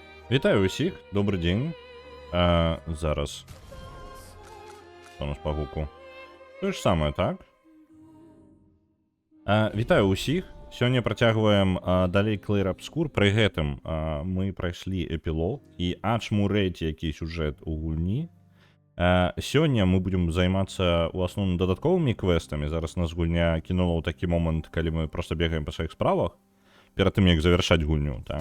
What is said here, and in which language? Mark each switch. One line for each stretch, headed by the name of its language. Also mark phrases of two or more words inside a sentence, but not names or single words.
Ukrainian: Вітаю усіх, добрий день. Зараз. Що у нас по гуку? То ж саме, так?
Belarusian: Вітаю усіх. Сьогодні працягваем далей Clair Obscur. При гэтым мы прайшлі эпілог і ачмурэць які сюжэт у гульні. Сёння мы будем займацца у асноўным дадатковымі квестамі. Зараз нас гульня кінула ў такі момант, калі мы просто бегаем па сваіх справах перад тым, як завяршаць гульню, так?